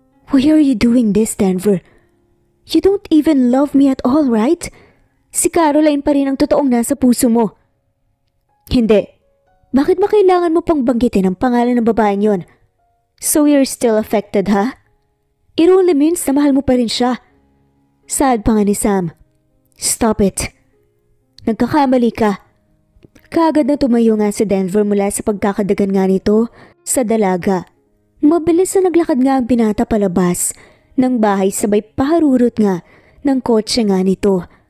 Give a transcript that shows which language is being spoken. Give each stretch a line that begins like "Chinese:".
English: Why are you doing this, Denver? You don't even love me at all, right?
Filipino: Si Caroline pa rin ang totoong nasa puso mo. Hindi. Bakit ba kailangan mo pang banggitin ang pangalan ng babaeng yon?
English: So you're still affected, ha? It only means
Filipino: na mahal mo pa rin siya. Saad pa nga ni Sam.
English: Stop it.
Filipino: Nagkakamali ka. Kaagad na tumayo nga si Denver mula sa pagkakadagan nga nito sa dalaga. Mabilis na naglakad nga ang binata palabas ng bahay sabay paharurot nga ng kotse nga nito.